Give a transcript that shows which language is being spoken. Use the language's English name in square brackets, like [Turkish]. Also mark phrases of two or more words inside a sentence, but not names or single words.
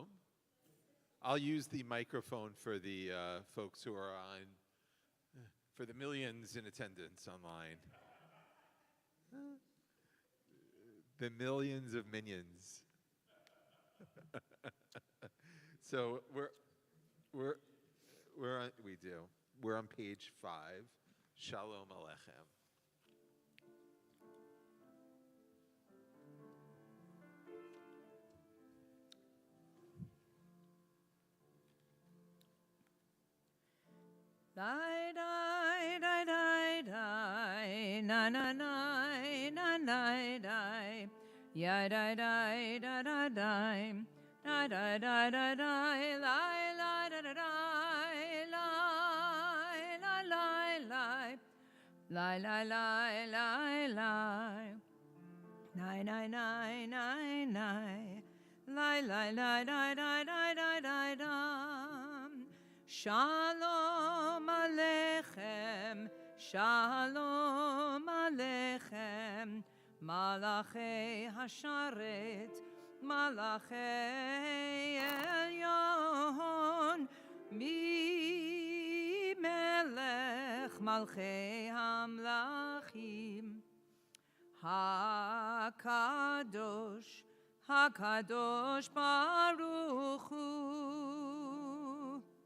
[English] I'll use the microphone for the folks who are on, for the millions in attendance online. The millions of minions. So we're on page 5. [Hebrew] שלום עליכם. Die, die, die, die, die, na, na, na, na, na, die. Ya, die, die, da, da, die. Da, da, da, da, die. Lie, lie, da, da, die. Lie, lie, lie, lie. Lie, lie, lie, lie, lie. Nine, nine, nine, nine, nine. Lie, lie, lie, die, die, die, die, die, die. שלום עליכם, שלום עליכם, מלאכי השרת, מלאכי עליון, ממלך מלכי המלכים, הקדוש, הקדוש ברוך הוא.